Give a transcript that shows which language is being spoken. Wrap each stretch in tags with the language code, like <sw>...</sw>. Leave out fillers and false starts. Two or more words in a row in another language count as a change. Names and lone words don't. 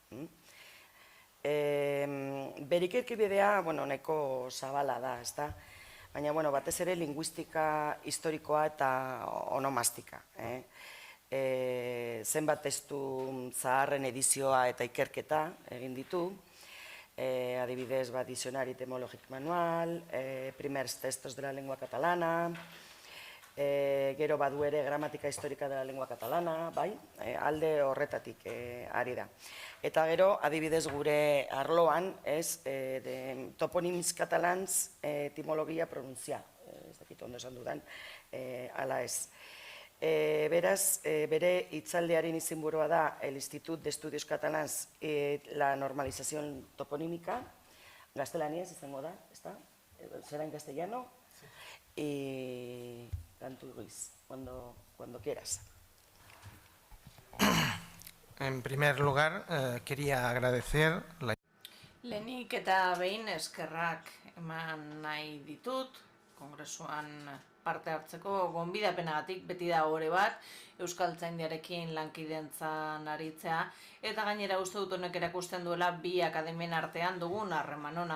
<eu>Berikirki bidea, nahiko zabala da, ez da? Baina, batez ere, linguistika historikoa eta onomastika. Zenbat testu zaharren edizioa eta ikerketa egin ditu, adibidez, Diccionari Etimológico Manual, Primers Textos de la Lengua Catalana, gero badu ere Gramatika Histórica de la Lengua Catalana, bai, alde horretatik ari da. Eta gero, adibidez gure arloan, Toponims Catalans Etimologia Pronuncia, ez dakit ondo esan dudan, ala ez. Beraz, bere hitzaldiaren izenburua da el Institut d'Estudios Catalans la Normalización Toponímica, gaztelaniaz izango da, ezta?</eu> <es>Será en castellano. Y Cantu Ruiz, cuando quieras. En primer lugar, quería agradecer la...</es> <eu>Lehenik eta behin eskerrak eman nahi ditut, kongresuan parte hartzeko gonbidapenagatik beti da ore bat, Euskaltzaindiarekin lankidentzan aritzea, eta gainera uste dut honek erakusten duela bi akademien artean dugun harreman ona.</eu>